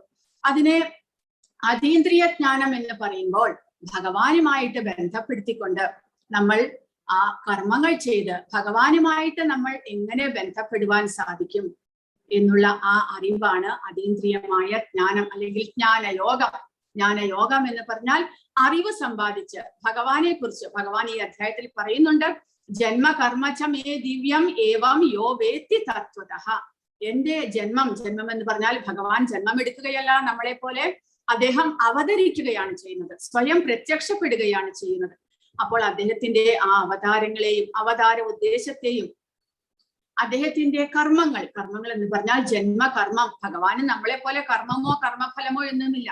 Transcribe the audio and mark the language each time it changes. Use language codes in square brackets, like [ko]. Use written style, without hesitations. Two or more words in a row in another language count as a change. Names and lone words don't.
[ml] അതിനെ അതീന്ദ്രിയ ജ്ഞാനം എന്ന് പറയുമ്പോൾ ഭഗവാനുമായിട്ട് ബന്ധപ്പെടുത്തിക്കൊണ്ട് നമ്മൾ ആ കർമ്മങ്ങൾ ചെയ്ത് ഭഗവാനുമായിട്ട് നമ്മൾ എങ്ങനെ ബന്ധപ്പെടുവാൻ സാധിക്കും എന്നുള്ള ആ അറിവാണ് അതീന്ദ്രിയമായ ജ്ഞാനം, അല്ലെങ്കിൽ ജ്ഞാനയോഗം. ജ്ഞാനയോഗം എന്ന് പറഞ്ഞാൽ അറിവ് സമ്പാദിച്ച് ഭഗവാനെ കുറിച്ച് ഭഗവാൻ ഈ അധ്യായത്തിൽ പറയുന്നുണ്ട്, [sa] ജന്മകർമ്മചമേ ദിവ്യം ഏവം യോ വേത്തി തത്വതഃ. [ml] എന്റെ ജന്മം എന്ന് പറഞ്ഞാൽ ഭഗവാൻ ജന്മമെടുക്കുകയല്ല, നമ്മളെ പോലെ അദ്ദേഹം അവതരിക്കുകയാണ് ചെയ്യുന്നത്, സ്വയം പ്രത്യക്ഷപ്പെടുകയാണ് ചെയ്യുന്നത്. അപ്പോൾ അദ്ദേഹത്തിന്റെ ആ അവതാരങ്ങളെയും അവതാര ഉദ്ദേശത്തെയും അദ്ദേഹത്തിന്റെ കർമ്മങ്ങൾ എന്ന് പറഞ്ഞാൽ ജന്മകർമ്മം, ഭഗവാന് നമ്മളെ പോലെ കർമ്മമോ കർമ്മഫലമോ എന്നൊന്നുമില്ല.